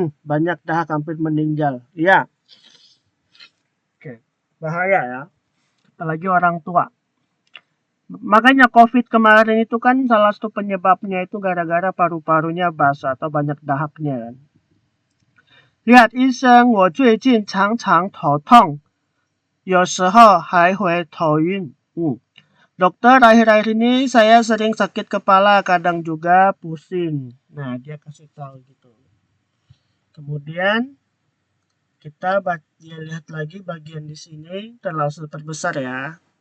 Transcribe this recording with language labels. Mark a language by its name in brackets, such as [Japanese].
[Indonesian] Banyak dahak hampir meninggal. Iya. Oke, bahaya ya. Apalagi orang tua. Makanya COVID kemarin itu kan salah satu penyebabnya itu gara-gara paru-parunya basah atau banyak dahaknya kan. [Chinese] Lihat, 医生，我最近常常头痛，有时候还会头晕。 [Indonesian] Dokter, akhir-akhir ini saya sering sakit kepala, kadang juga pusing. Nah, dia kasih tahu gitu. Kemudian kita lihat lagi bagian di sini terlalu terbesar ya.